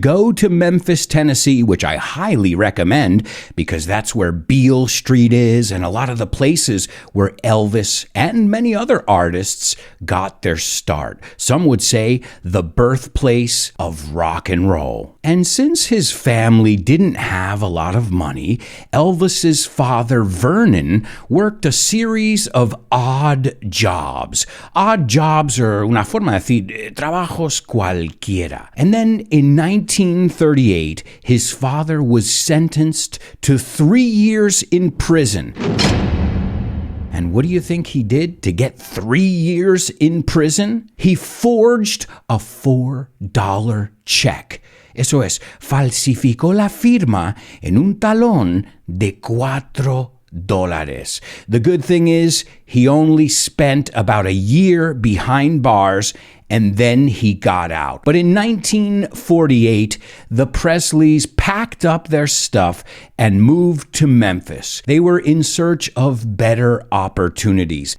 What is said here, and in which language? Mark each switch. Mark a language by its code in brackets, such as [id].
[en] go to Memphis, Tennessee, which I highly recommend because that's where Beale Street is and a lot of the places where Elvis and many other artists got their start. Some would say the birthplace of rock and roll. And since his family didn't have a lot of money, Elvis's father, Vernon, worked a series of odd jobs. Odd jobs are [es] una forma de decir trabajos cualquiera. [en] And then in 1938, his father was sentenced to 3 years in prison. And what do you think he did to get 3 years in prison? He forged a $4 check. [es] Eso es, falsificó la firma en un talón de $4. [en] The good thing is, he only spent about a year behind bars and then he got out. But in 1948, the Presleys packed up their stuff and moved to Memphis. They were in search of better opportunities.